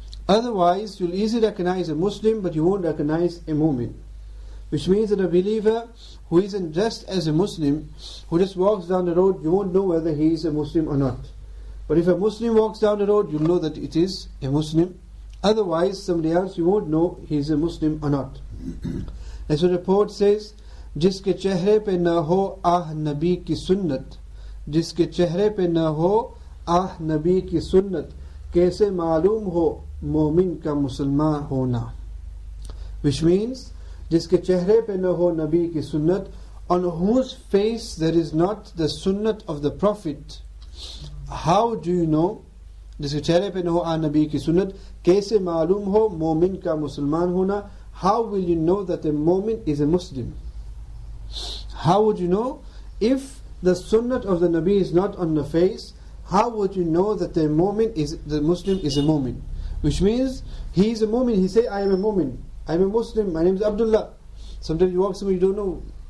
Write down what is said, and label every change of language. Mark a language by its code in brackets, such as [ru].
[en] Otherwise, you'll easily recognize a Muslim, but you won't recognize a mu'min. Which means that a believer who isn't dressed as a Muslim, who just walks down the road, you won't know whether he is a Muslim or not. But if a Muslim walks down the road, you'll know that it is a Muslim. Otherwise, somebody else, you won't know he is a Muslim or not. As the report says, [hi] जिसके चेहरे पे न हो आह नबी की सुन्नत, जिसके चेहरे पे न हो आह नबी की सुन्नत, कैसे मालूम हो मोमिन का मुसलमान होना. [en] Which means, [hi] जिसके चेहरे पे न हो नबी की सुन्नत, [en] on whose face there is not the sunnat of the Prophet, how do you know? [hi] जिसके चेहरे पे न हो आह नबी की सुन्नत, कैसे मालूम हो मोमिन का मुसलमान होना. [en] How will you know that a mu'min is a Muslim? How would you know? If the sunnat of the Nabi is not on the face, how would you know that the Muslim is a mu'min? Which means, he is a mu'min, he say, I am a mu'min, I am a Muslim, my name is Abdullah. Sometimes you walk somewhere, you don't know